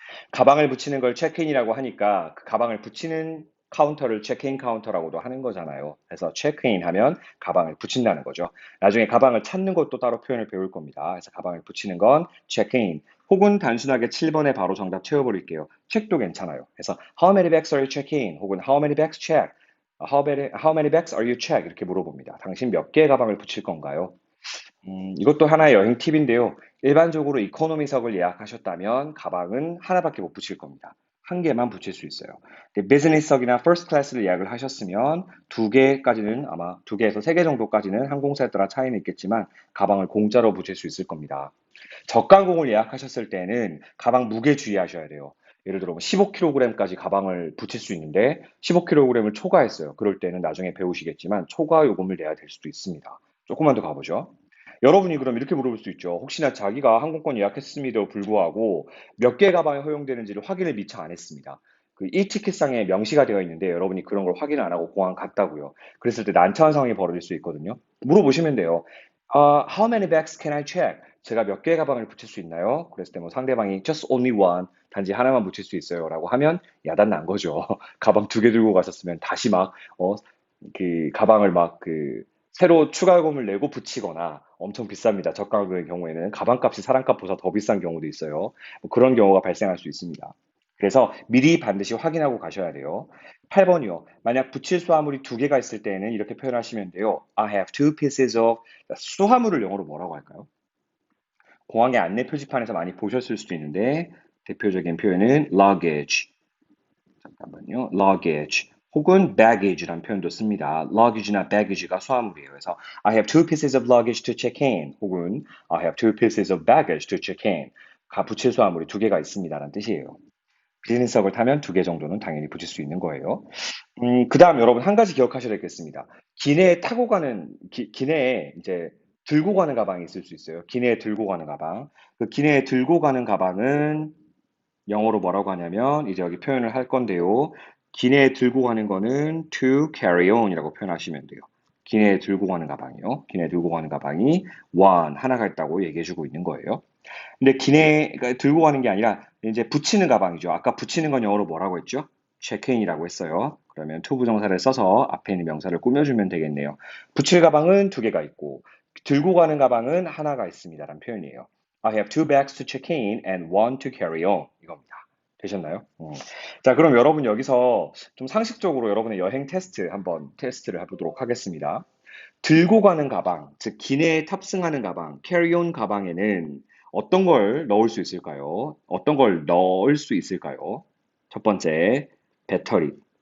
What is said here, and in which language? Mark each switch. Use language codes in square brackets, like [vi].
[ko] 가방을 붙이는 걸 체크인이라고 하니까 그 가방을 붙이는 카운터를 체크인 카운터라고도 하는 거잖아요. 그래서 체크인 하면 가방을 붙인다는 거죠. 나중에 가방을 찾는 것도 따로 표현을 배울 겁니다. 그래서 가방을 붙이는 건 체크인. 혹은 단순하게 7번에 바로 정답 채워버릴게요. 책도 괜찮아요. [en] 그래서 How many bags are you checking? 혹은 How many bags check? How many bags are you check? [ko] 이렇게 물어봅니다. 당신 몇 개의 가방을 붙일 건가요? 이것도 하나의 여행 팁인데요. 일반적으로 이코노미석을 예약하셨다면 가방은 하나밖에 못 붙일 겁니다. 한 개만 붙일 수 있어요. 근데 비즈니스석이나 퍼스트 클래스를 예약을 하셨으면 두 개까지는 아마 두 개에서 세 개 정도까지는 항공사에 따라 차이는 있겠지만 가방을 공짜로 붙일 수 있을 겁니다. 저가항공을 예약하셨을 때는 가방 무게 주의하셔야 돼요. 예를 들어 15kg까지 가방을 붙일 수 있는데 15kg을 초과했어요. 그럴 때는 나중에 배우시겠지만 초과 요금을 내야 될 수도 있습니다. 조금만 더 가보죠. 여러분이 그럼 이렇게 물어볼 수 있죠. 혹시나 자기가 항공권 예약했음에도 불구하고 몇 개 가방이 허용되는지를 확인을 미처 안 했습니다. 그 티켓상에 명시가 되어 있는데 여러분이 그런 걸 확인 안 하고 공항 갔다고요. 그랬을 때 난처한 상황이 벌어질 수 있거든요. 물어보시면 돼요. [en] How many bags can I check? [ko] 제가 몇 개의 가방을 붙일 수 있나요? 그랬을 때 뭐 상대방이 [en] just only one, [ko] 단지 하나만 붙일 수 있어요. 라고 하면 야단 난 거죠. 가방 두 개 들고 가셨으면 다시 막, 그 가방을 막 새로 추가요금을 내고 붙이거나 엄청 비쌉니다. 저가의 경우에는 가방값이 사람값보다 더 비싼 경우도 있어요. 뭐 그런 경우가 발생할 수 있습니다. 그래서 미리 반드시 확인하고 가셔야 돼요. 8번이요. 만약 붙일 수화물이 두 개가 있을 때에는 이렇게 표현하시면 돼요. [en] I have two pieces of [ko] 수화물을 영어로 뭐라고 할까요? 공항의 안내 표지판에서 많이 보셨을 수도 있는데 대표적인 표현은 luggage. 잠깐만요. luggage. 혹은 baggage라는 표현도 씁니다. luggage나 baggage가 수화물이에요. [en] 그래서 I have two pieces of luggage to check in. 혹은 I have two pieces of baggage to check in. [ko] 붙일 수화물이 두 개가 있습니다라는 뜻이에요. 비즈니스석을 타면 두 개 정도는 당연히 붙일 수 있는 거예요. 그 다음 여러분 한 가지 기억하셔야 되겠습니다. 기내에 타고 가는, 기내에 이제 들고 가는 가방이 있을 수 있어요. 기내에 들고 가는 가방. 그 기내에 들고 가는 가방은 영어로 뭐라고 하냐면 이제 여기 표현을 할 건데요. 기내에 들고 가는 거는 to carry on 이라고 표현하시면 돼요. 기내에 들고 가는 가방이요. 기내에 들고 가는 가방이 one, 하나가 있다고 얘기해 주고 있는 거예요. 근데 그러니까 들고 가는 게 아니라 이제 붙이는 가방이죠. 아까 붙이는 건 영어로 뭐라고 했죠? 체크인이라고 했어요. 그러면 to 부정사를 써서 앞에 있는 명사를 꾸며주면 되겠네요. 붙일 가방은 두 개가 있고 들고 가는 가방은 하나가 있습니다라는 표현이에요. [en] I have two bags to check in and one to carry on [ko] 이겁니다. 되셨나요? 자, 그럼 여러분 여기서 좀 상식적으로 여러분의 여행 테스트 한번 테스트를 해보도록 하겠습니다. 들고 가는 가방, 즉 기내에 탑승하는 가방, 캐리온 가방에는 어떤 걸 넣을 수 있을까요? 어떤 걸 넣을 수 있을까요? 첫 번째, 배터리.